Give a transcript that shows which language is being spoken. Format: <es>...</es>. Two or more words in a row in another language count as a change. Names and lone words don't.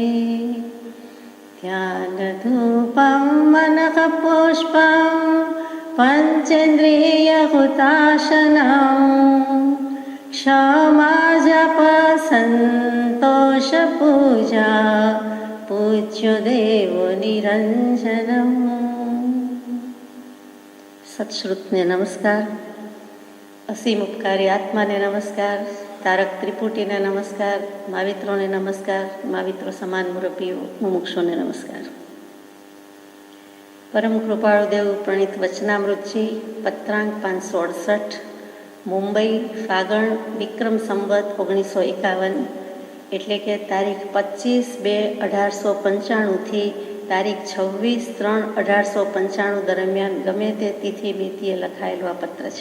<sa>ध्यान धूपं मनः पुष्पं पंचेन्द्रिय हुताशनं क्षमा जप संतोष पूजा पूज्य देवो निरंजनम।</sa> <gu>સત્શ્રુતને નમસ્કાર, અસીમ ઉપકારી આત્માને નમસ્કાર, તારક ત્રિપુટીને નમસ્કાર, માવિત્રોને નમસ્કાર, माविત્રો સમાન મુરબ્બીઓ મુમુક્ષોને નમસ્કાર। પરમ કૃપાળુ દેવ પ્રણીત વચનામૃતજી પત્રાંક 568 મુંબઈ ફાગણ વિક્રમ સંવત 1951 એટલે કે તારીખ 25/2/1895 તારીખ 26/3/1895 દરમિયાન ગમે તે તિથિ મિતિએ લખાયેલો આ પત્ર છે।</gu>